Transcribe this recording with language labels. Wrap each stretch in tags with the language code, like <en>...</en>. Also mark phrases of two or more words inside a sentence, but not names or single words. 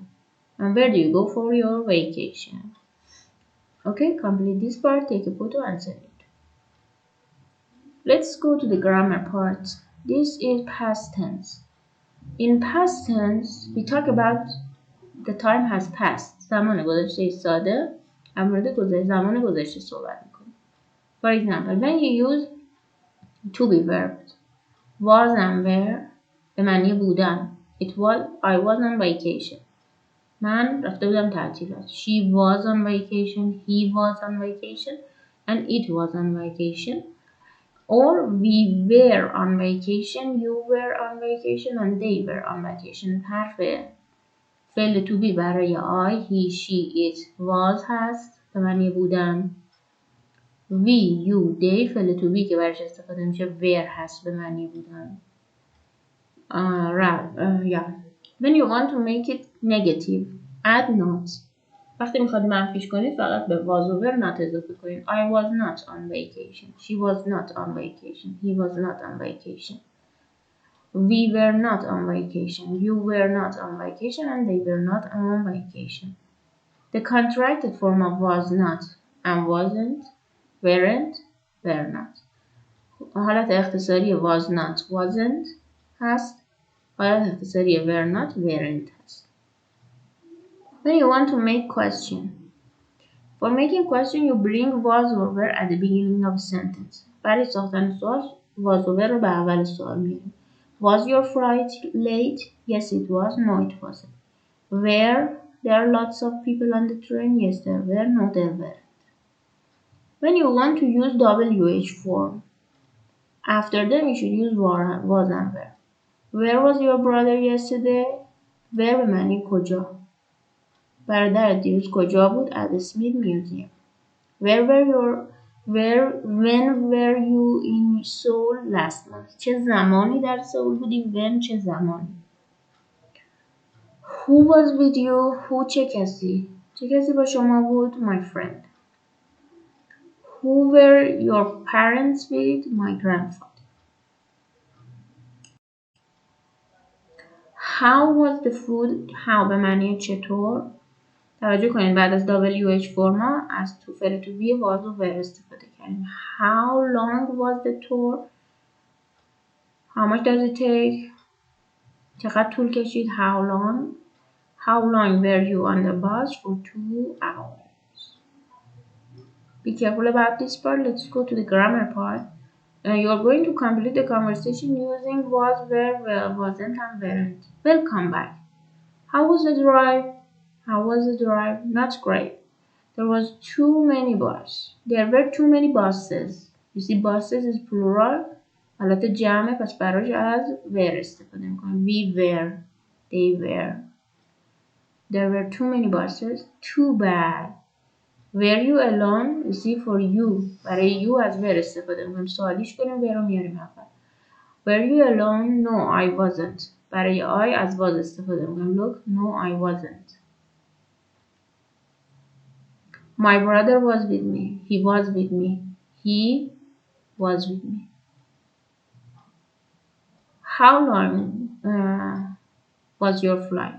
<en>And where do you go for your vacation? Okay, complete this part, take a photo and send it. Let's go to the grammar part. This is past tense. In past tense, we talk about the time has passed.</en> <fa>زمان گذشته ساده در مورد زمان گذشته صحبت میکنیم.</fa> <en>For example, when you use to be verbs, was and were</en> <fa>به معنی بودن.</fa> <en>I was on vacation.</en> <fa>من رفته بودم تعطیلات.</fa> <en>She was on vacation. He was on vacation. And it was on vacation. Or we were on vacation. You were on vacation. And they were on vacation.</en> <fa>حرف فعل</fa> <en>to be</en> <fa>برای</fa> <en>I, he, she, it, was</en> <fa>هست به معنی بودن.</fa> <en>we, you, they</en> <fa>فعل</fa> <en>to be</en> <fa>که برش استفاده میشه were هست به معنی بودن.</fa> <en>Yeah. When you want to make it negative, add not.</en> <fa>وقتی میخواد منفیش کنید فقط به was و</fa> <en>were not</en> <fa>اضافه کنید.</fa> <en>I was not on vacation. She was not on vacation. He was not on vacation. We were not on vacation. You were not on vacation. And they were not on vacation. The contracted form of was not and wasn't, weren't, were not.</en> <fa>حالت اختصاری</fa> <en>was not, wasn't</en> <fa>هست. حالت اختصاری</fa> <en>were not, weren't</en> <fa>هست.</fa> <en>When you want to make question. For making question you bring was or were at the beginning of a sentence.</en> <fa>برای ساختن سوال</fa> <en>was or were</en> <fa>رو به اول سوال میاریم.</fa> <en>Was your flight late? Yes it was. No it wasn't. Were there lots of people on the train? Yes there were. No there weren't. When you want to use WH form, after them you should use was and were. Where was your brother yesterday?</en> <fa>Where به معنی کجا. برادرت دیروز کجا بود؟</fa> <en>At the Smith Museum. When were you in Seoul last month?</en> <fa>چه زمانی در سئول بودی؟ When چه زمانی.</fa> <en>Who was with you?</en> <fa>Who چه کسی؟ چه کسی با شما بود؟</fa> <en>My friend. Who were your parents with? My grandfather. How was the food?</en> <fa>How به معنی چطور؟ توجه کنید بعد از WH فرما از تو فعل</fa> <en>to be was</en> <fa>و were استفاده کردیم.</fa> <en>How long was the tour? How much does it take?</en> <fa>چقدر طول کشید؟</fa> <en>How long? How long were you on the bus? For 2 hours. Be careful about this part. Let's go to the grammar part. You're going to complete the conversation using was, were, wasn't, and weren't. Welcome back. How was the drive? How was the drive? Not great. There was too many buses. There were too many buses. You see buses is plural.</en> <fa>حالت جمعه پس براش از were استفاده میکنم.</fa> <en>We were. They were. There were too many buses. Too bad. Were you alone? You see for you.</en> <fa>برای you از were استفاده میکنم. سوالیش کنیم were رو میاریم اول.</fa> <en>Were you alone? No, I wasn't.</en> <fa>برای I از was استفاده میکنم.</fa> <en>Look, no, I wasn't. My brother was with me. He was with me. He was with me. How long was your flight?</en>